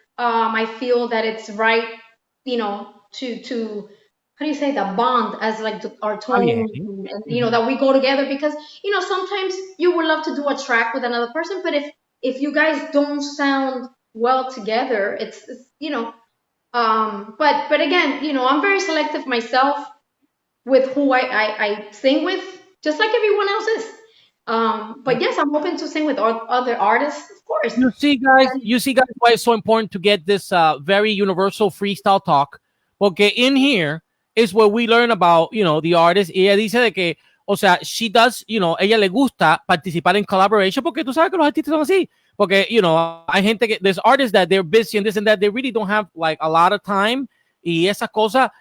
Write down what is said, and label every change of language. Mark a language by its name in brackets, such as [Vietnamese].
[English] I feel that it's right, to how do you say, the bond as like our tone, and that we go together, because sometimes you would love to do a track with another person, but if you guys don't sound well together, it's but again, I'm very selective myself with who I sing with, just like everyone else is. But yes, I'm open to sing with other artists, of course. You see, guys, why it's so important to get this very universal freestyle talk. [Spanish] Porque [English] in here is where we learn about, the artist. [Spanish] Y ella dice de que, o sea, [English] she does, [Spanish] ella le gusta participar en collaboration, porque tú sabes que los artistas son así. Porque, hay gente que, [English] there's artists that they're busy and this and that, they really don't have like a lot of time [Spanish] y esas cosas.